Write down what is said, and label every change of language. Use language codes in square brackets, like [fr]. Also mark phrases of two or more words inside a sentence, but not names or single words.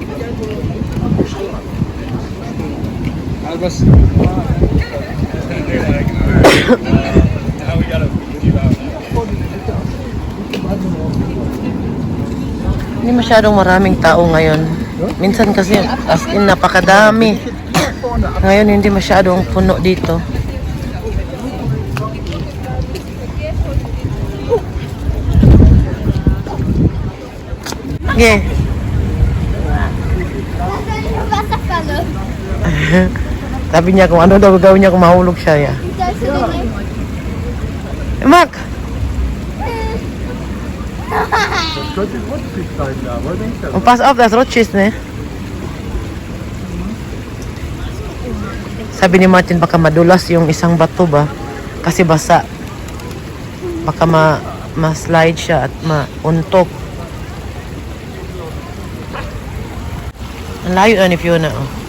[tl] Hindi masyadong maraming tao ngayon. Minsan kasi [en] as in [tl] napakadami. Ngayon hindi masyadong puno dito. Okay. [de] Wasserfalle. [tl] Sabi niya kung ano daw gagawin niya kung mahulog siya. Ya. [de] Sollst du denn Mark! Das könnte rutschig sein, ja, aber denkst du? Und pass auf, das rutscht ist, ne? [tl] Sabi ni Martin, baka madulas yung isang bato ba? Kasi basa. Baka ma-slide siya at mauntok. Ang layo na ni Fiona, oh.